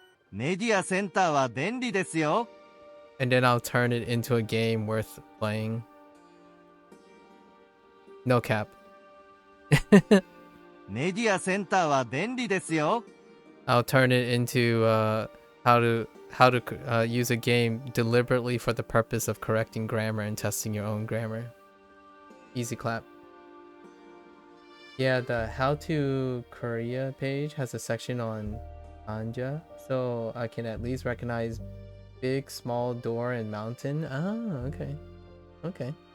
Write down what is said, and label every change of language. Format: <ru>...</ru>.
<ja>メディアセンターは便利ですよ。</ja> <en>And then I'll turn it into a game worth playing. No cap.</en> <ja>メディアセンターは便利ですよ。</ja> <en>I'll turn it into how to use a game deliberately for the purpose of correcting grammar and testing your own grammar. Easy clap. Yeah, the How to Korea page has a section on Anja, so I can at least recognize big, small, door, and mountain. Ah, okay. Okay.</en>